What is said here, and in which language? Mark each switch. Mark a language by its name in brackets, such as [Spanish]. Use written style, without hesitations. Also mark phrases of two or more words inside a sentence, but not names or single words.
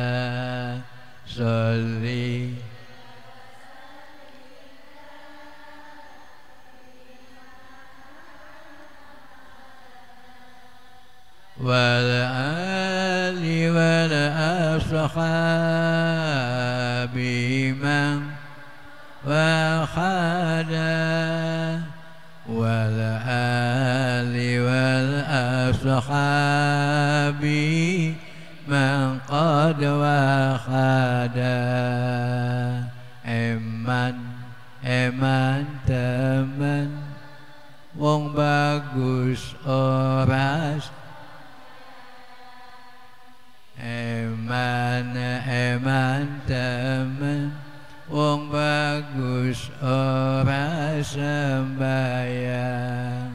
[Arabic] صلّ والآل والأصحاب من وحّدا والآل والأصحاب نبي من قد وحّدا. [Javanese] Eman temen wong bagus oras. Eman temen wong bagus ora sembayang.